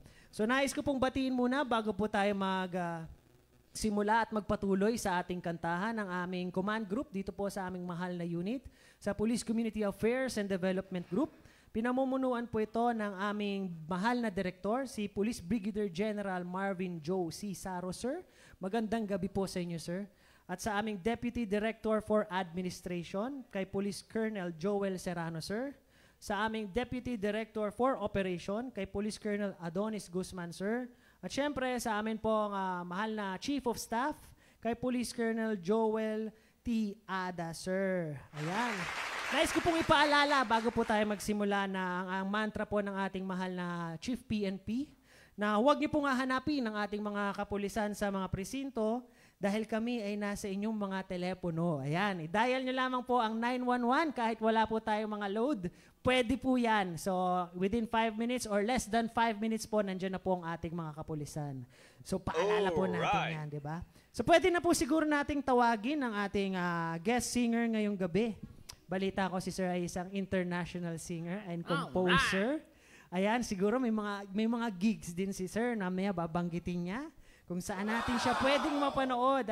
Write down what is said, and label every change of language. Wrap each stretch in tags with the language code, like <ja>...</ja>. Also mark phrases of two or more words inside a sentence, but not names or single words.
<tl>So, nais ko pong batiin muna bago po tayo simula at magpatuloy sa ating kantahan ng aming command group dito po sa aming mahal na unit sa Police Community Affairs and Development Group. Pinamumunuan po ito ng aming mahal na direktor, si Police Brigadier General Marvin Joe C. Saro, sir. Magandang gabi po sa inyo, sir. At sa aming Deputy Director for Administration, kay Police Colonel Joel Serrano, sir. Sa aming Deputy Director for Operation, kay Police Colonel Adonis Guzman, sir. At syempre, sa amin pong mahal na Chief of Staff, kay Police Colonel Joel T. Ada, sir. Ayan. Nais ko pong ipaalala bago po tayo magsimula na ang mantra po ng ating mahal na Chief PNP na huwag niyo pong hahanapin ang ating mga kapulisan sa mga presinto dahil kami ay nasa inyong mga telepono. Ayan, i-dial nyo lamang po ang 911 kahit wala po tayong mga load. Pwede po yan. So,</tl> <en>within 5 minutes or less than 5 minutes</en> <tl>po, nandiyan na po ang ating mga kapulisan. So, paalala po natin yan, di ba? So, pwede na po siguro nating tawagin ang ating</tl> <en>guest singer</en> <tl>ngayong gabi. Balita ko si Sir ay isang</tl> <en>international singer and composer.</en> <tl>Ayan, siguro may mga gigs din si Sir na may babanggitin niya kung saan natin siya pwedeng mapanood.</tl>